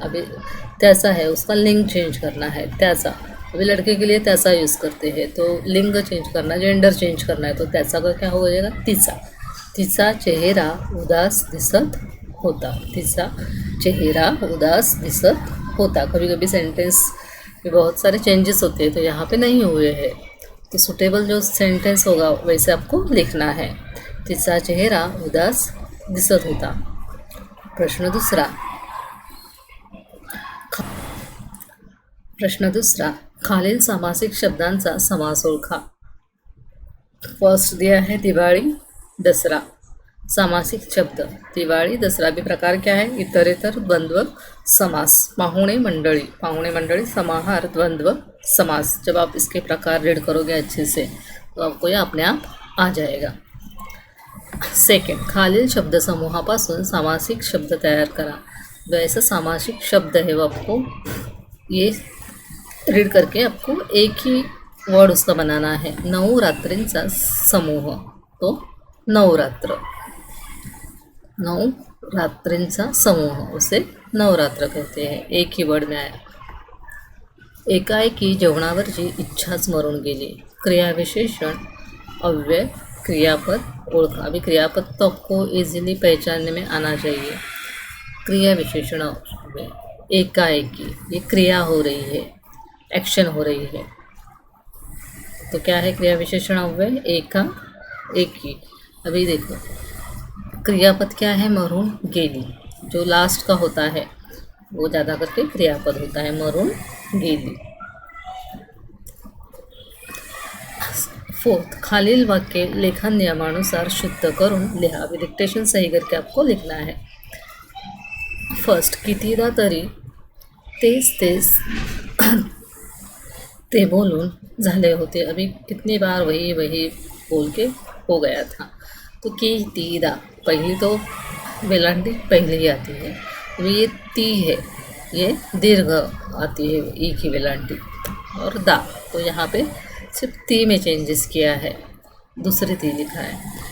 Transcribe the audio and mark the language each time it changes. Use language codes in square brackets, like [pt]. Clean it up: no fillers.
[hi] अभी त्याचा है, उसका लिंग चेंज करना है. त्याचा, अभी लड़के के लिए त्याचा यूज़ करते हैं, तो लिंग चेंज करना, जेंडर चेंज करना है, तो त्याचा का क्या हो जाएगा, तिचा. [mr] तिचा चेहरा उदास दिसत होता. तिचा चेहरा उदास दिसत होता. [hi] कभी कभी सेंटेंस में बहुत सारे चेंजेस होते हैं, तो यहाँ पे नहीं हुए हैं, तो सुटेबल जो सेंटेंस होगा वैसे आपको लिखना है. [mr] तिचा चेहरा उदास दिसत होता. प्रश्न दुसरा, खालील सामासिक शब्दांचा समास ओळखा. [hi] फर्स्ट दिया है दिवाळी, दसरा. सामासिक शब्द दिवाळी, दसरा. भी प्रकार क्या है, इतरेतर, द्वंद्व, समास. [mr] पाहुणे मंडळी, समाहार, द्वंद्व, समास. [hi] जब आप इसके प्रकार रीड करोगे अच्छे से तो आपको ये अपने आप आ जाएगा. [mr] सेकंड, खालील शब्द समूहापासून सामासिक शब्द तैयार करा. [hi] वैसा सामासिक शब्द है वो आपको ये रीड करके आपको एक ही वर्ड उसका बनाना है. [mr] नवरात्रींचा समूह, तो नवरात्र. नवरात्रींचा समूह, [hi] उसे नवरात्र कहते हैं. एक ही वर्ड में आया. [mr] एकाएकी जेवणावरची इच्छाच मरून गेली. क्रियाविशेषण, अव्यय, क्रियापद ओळखा. [hi] अभी क्रियापद तो आपको इजीली पहचानने में आना चाहिए. क्रिया विशेषण में एकाएकी, ये क्रिया हो रही है, एक्शन हो रही है. तो क्या है क्रिया विशेषण अव्यय? एका, एकी। अभी देखो क्रियापद क्या है? मरून गेली। जो लास्ट का होता है वो ज़्यादा करके क्रियापद होता है, मरून गेली। [mr] फोर्थ, खालील वाक्य लेखन नियमानुसार शुद्ध करून लिहा। [hi] अभी डिक्टेशन सही करके आपको लिखना है। [mr] फर्स्ट, कितीदा तरी तेच तेच ते बोलून झाले होते। [hi] अभी कितनी बार वही वही बोल के हो गया था। तो कितीदा, पहली तो वेलांटी पहले ही आती है। अभी ये ती है, ये दीर्घ आती है ई की वेलांटी। और दा, तो यहाँ पे सिर्फ ती में चेंजेस किया है, दूसरी ती लिखा है।